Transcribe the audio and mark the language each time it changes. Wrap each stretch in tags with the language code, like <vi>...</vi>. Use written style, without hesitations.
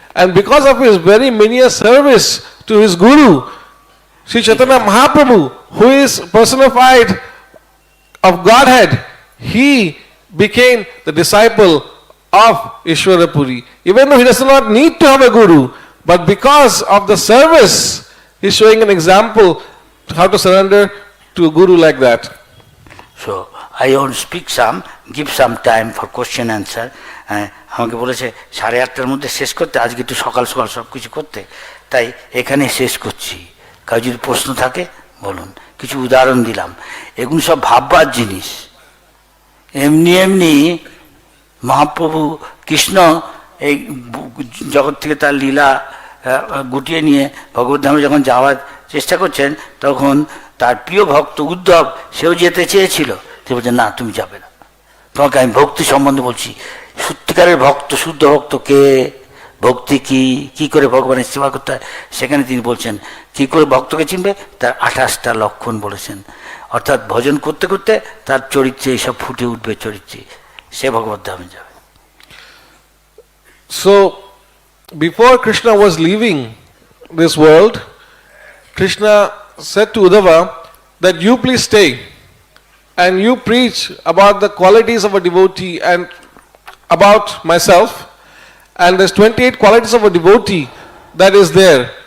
<en>And because of his very menial service to his Guru, Sri Chaitanya Mahaprabhu, who is personified of Godhead, he became the disciple of Ishwara Puri. Even though he does not need to have a Guru, but because of the service, he is showing an example how to surrender to a Guru like that. So I want to speak give some time for question answer.</en> <bn>আমাকে বলেছে 8:30টার মধ্যে শেষ করতে, আজকে একটু সকাল সকাল সব কিছু করতে, তাই এখানে শেষ করছি। কাউ যদি প্রশ্ন থাকে বলুন। কিছু উদাহরণ দিলাম, এগুলো সব ভাববার জিনিস। এমনি এমনি মহাপ্রভু কৃষ্ণ এই জগৎ থেকে তার লীলা গুটিয়ে নিয়ে ভগবদ্ধামে যখন যাওয়ার চেষ্টা করছেন, তখন তার প্রিয় ভক্ত উদ্ধব সেও যেতে চেয়েছিল, সে বলছে না তুমি যাবে না, তোমাকে আমি ভক্তি সম্বন্ধে বলছি। সত্যিকারের ভক্ত, শুদ্ধ ভক্ত কে, ভক্তি কি করে ভগবানের সেবা করতে হয়, সেখানে তিনি বলছেন কি করে ভক্তকে চিনবে, তার 28টা লক্ষণ বলেছেন। অর্থাৎ ভজন করতে করতে তার চরিত্রে এইসব ফুটে উঠবে, চরিত্রে সে ভগবদ্ধামে যাবে।</bn> <en>So before Krishna was leaving this world, Krishna said to Uddhava that you please stay and you preach about the qualities of a devotee and about myself, and there's 28 qualities of a devotee that is there.</en>